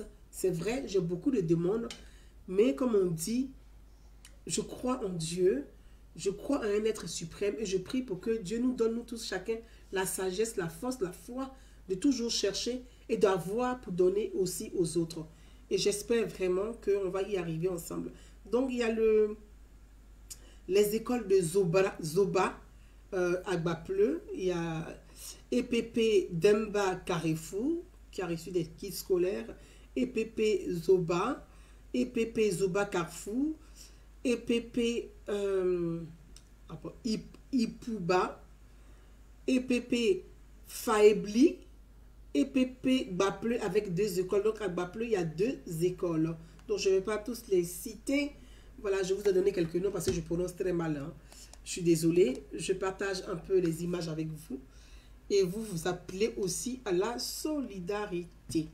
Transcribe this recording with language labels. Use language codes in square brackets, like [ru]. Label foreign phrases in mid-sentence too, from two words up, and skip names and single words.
[fr] C'est vrai, j'ai beaucoup de demandes. Mais comme on dit, je crois en Dieu, je crois en un être suprême et je prie pour que Dieu nous donne, nous tous, chacun, la sagesse, la force, la foi de toujours chercher et d'avoir pour donner aussi aux autres. Et j'espère vraiment qu'on va y arriver ensemble. Donc, il y a les écoles de Zoba à Bapleu. Il y a EPP Demba Carrefour, qui a reçu des kits scolaires. EPP Zoba, EPP Zoba Carrefour, EPP Ipouba, EPP Faebli, EPP Bapleu avec 2 écoles. Donc à Bapleu, il y a 2 écoles. Donc je ne vais pas tous les citer. Voilà, je vous ai donné quelques noms parce que je prononce très mal. Hein. Je suis désolée. Je partage un peu les images avec vous. Et vous vous appelez aussi à la solidarité.